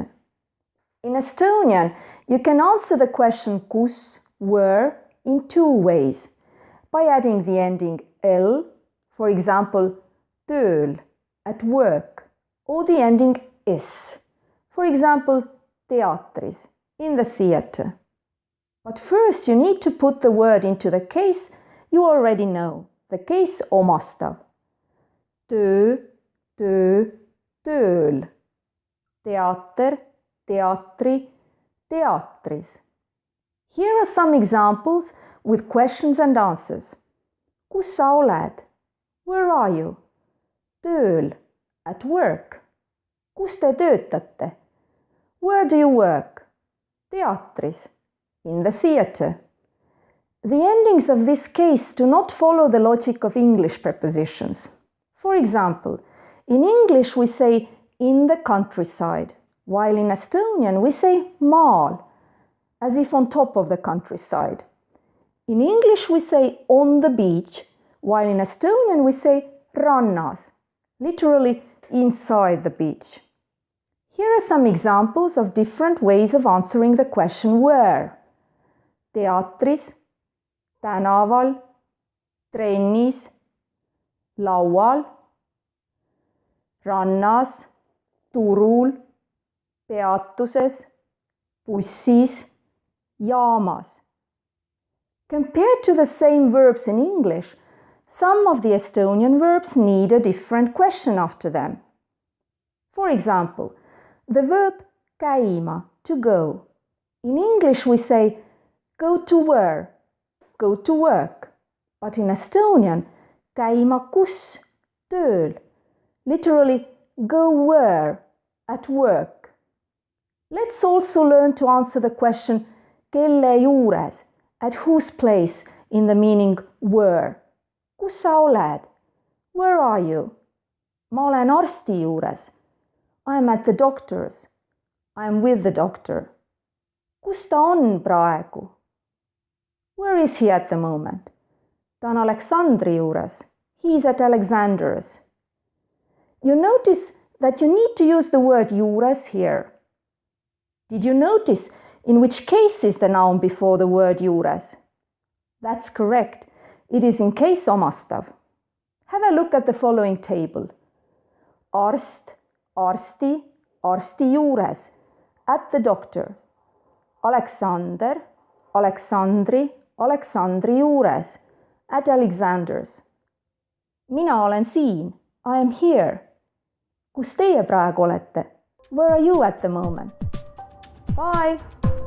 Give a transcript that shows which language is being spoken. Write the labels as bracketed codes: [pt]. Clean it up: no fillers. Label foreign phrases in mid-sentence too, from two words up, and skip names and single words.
[en] In Estonian, you can answer the question kus, where, in two ways: by adding the ending l, for example, tööl, at work, or the ending s, for example, teatris, in the theatre. But first you need to put the word into the case you already know, the case omastav. [et] Töö, töö, tööl. Teater, teatri, teatris. [en] Here are some examples with questions and answers. [et] Kus sa oled? [en] Where are you? Tööl, at work. Kus te töötate? Where do you work? Teatris, in the theatre. The endings of this case do not follow the logic of English prepositions. For example, in English we say in the countryside, while in Estonian we say maal, as if on top of the countryside. In English we say on the beach, while in Estonian we say rannas, literally inside the beach. Here are some examples of different ways of answering the question where. [et] Teatris, tänaval, trennis, laual, rannas, turul, peatuses, bussis, jaamas. [en] Compared to the same verbs in English, some of the Estonian verbs need a different question after them. For example, the verb käima, to go. In English we say go to where, go to work. But in Estonian, [et] käima kus, tööl, [en] literally go where, at work. Let's also learn to answer the question [et] kelle juures, [en] at whose place, in the meaning where. [et] Kus sa oled? [en] Where are you? [et] Ma olen arsti juures. [en] I am at the doctor's. I am with the doctor. [et] Kus ta on praegu? [en] Where is he at the moment? [et] Ta on Aleksandri juures. [en] He is at Alexander's. You notice that you need to use the word juures here. Did you notice in which case is the noun before the word juures? That's correct. It is in case omastav. Have a look at the following table. [et] Arst, arsti, arsti juures, [en] at the doctor. [et] Aleksander, Aleksandri, Aleksandri juures, [en] at Alexander's. [et] Mina olen siin. [en] I am here. [et] Kus teie praegu olete? [en] Where are you at the moment? Bye!